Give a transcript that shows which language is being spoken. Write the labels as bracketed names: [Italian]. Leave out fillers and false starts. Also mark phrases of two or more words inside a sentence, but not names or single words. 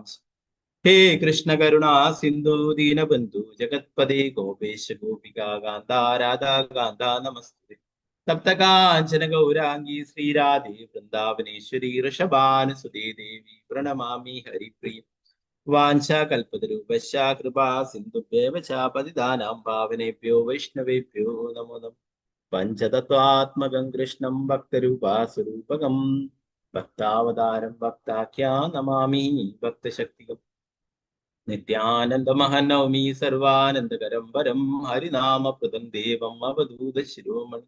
[Sanskrit] ഹേ കൃഷ്ണ കരുണാ സിന്ധു ദീനബന്ധു ജഗത്പദേ ഗോപേശ ഗോപികാ കാന്താ രാധാ കാന്താ നമസ്തേ. തപ്തകാഞ്ചന ഗൗരാംഗീ ശ്രീരാധേ വൃന്ദാവനേശ്വരി ഋഷഭാനുസുതേ ദേവി പ്രണമാമി ഹരിപ്രിയ. വാഞ്ചാകൽപതരൂപശ്ച കൃപാ സിന്ധുഭ്യേവ ച പതിതാനാം പാവനേഭ്യോ വൈഷ്ണവേഭ്യോ നമോ നമഃ. പഞ്ചതത്വാത്മകം കൃഷ്ണം ഭക്തരൂപാസ്വരൂപകം ഭക്താവതാരം ഭക്താഖ്യാ നമാമി ഭക്തശക്തികം. നിത്യാനന്ദമഹനൗമി സർവാനന്ദകരം വരം ഹരിനാമപ്രദം ദേവം അവധൂത ശിരോമണി.